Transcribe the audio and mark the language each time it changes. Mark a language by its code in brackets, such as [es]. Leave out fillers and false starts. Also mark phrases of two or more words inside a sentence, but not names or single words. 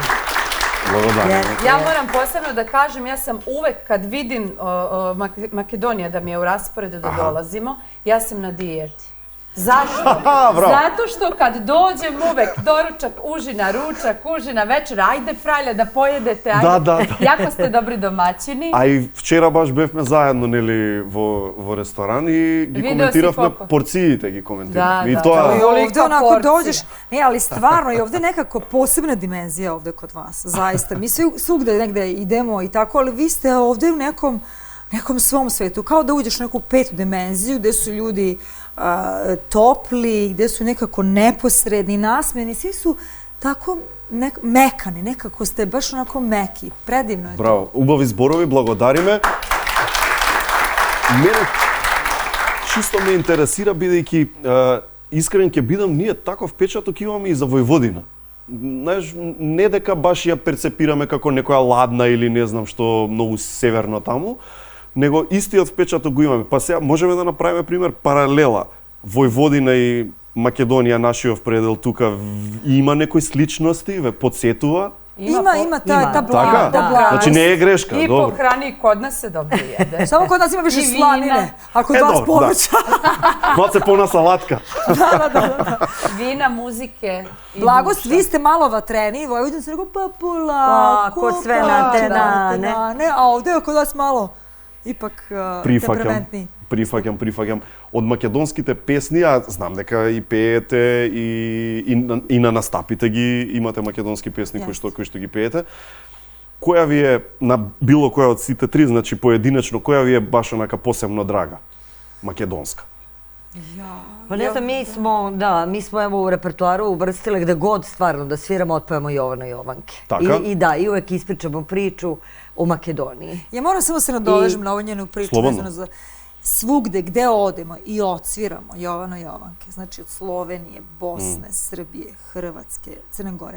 [sr] Ja moram posebno da kažem, ja sam uvek kad vidim Makedonija da mi je u rasporedu da dolazimo, ja sam na dijeti. Zašto? Zato što kad dođem uvek doručak, užina, ručak, užina, večer, ajde frajle da pojedete, ajde. Da. Jako ste dobri domaćini. [mk] А и вчера баш бевме заедно, нели, во ресторан и ги коментиравме порциите, ги коментиравме. И тоа [sr] I ovde onako dođeš, ne, ali stvarno, i ovde nekako posebna dimenzija ovde kod vas, zaista. Mi svugde negde idemo i tako, ali vi ste ovde u nekom svom svetu, kao da uđeš u neku petu dimenziju gde su ljudi topli, gde su nekako neposredni, nasmeni, svi su tako mekani, nekako ste baš onako meki, predivno je to. [mk] Браво, убави зборови, благодариме. Мене чисто ме интересира, бидејќи искрен ќе бидам, ние таков печаток имаме и за Војводина. Знаеш, не дека баш ја перцепираме како некоја ладна или не знам што многу северно таму, него истиот впечаток го имаме. Па сега можеме да направиме пример паралела. Војводина и Македонија, нашиот предел тука, има некои сличности, ве подсетува? Има та Така? Значи не е грешка, [sr] I [mk] добро. [sr] po hrani i kod nas se dobro jede. Samo kod nas ima više I vina. slanine, a kod vas dobro, povrća. [mk] Малце пона салатка. [sr] Vina, muzike i Blagost, duša. vi ste malo vatreni, Vojvodin se rekao pa polako, sve na te dane. A ovde je kod vas malo ipak temperamentniji. [mk] Прифаќам. Од македонските песни, ја знам дека и пеете и на настапите ги имате македонски песни кои што ги пеете. Која ви е на било која од сите три, значи поединечно, која ви е баш онака посебно драга? Македонска. [sr] Pa ne znam, mi smo evo u repertoaru uvrstile gde god stvarno da sviramo, otpevamo Jovana Jovanke. [mk] Така? [sr] I uvek ispričamo priču o Makedoniji. Ja moram samo se nadovežem na ovu njenu priču Slobodno. vezano za svugde gde odemo i odsviramo Jovana Jovanke, znači od Slovenije, Bosne, Srbije, Hrvatske, Crne Gore.